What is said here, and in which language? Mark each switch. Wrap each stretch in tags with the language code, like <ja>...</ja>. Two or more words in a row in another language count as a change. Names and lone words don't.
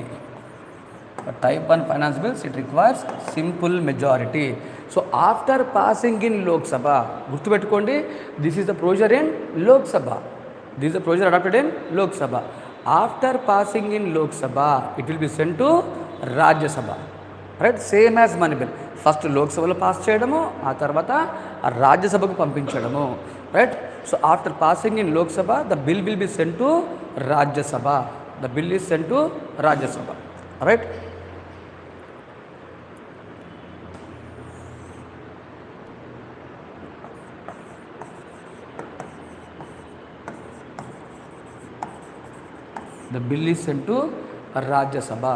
<en>For type 1 finance bills, it requires simple majority. So after passing in Lok Sabha, gurtupetukondi, this is the procedure in Lok Sabha. This is the procedure adopted in Lok Sabha. After passing in Lok Sabha, it will be sent to Rajya Sabha. Right. Same as money bill.</en> <te>ఫస్ట్ లోక్ సభ లో పాస్ చేయడము, ఆ తర్వాత రాజ్య సభకు పంపించడము.</te> <en>Right. So after passing in Lok Sabha, the bill will be sent to Rajya Sabha. The bill is sent to Rajya Sabha. Right. The bill is sent to Rajya Sabha.</en>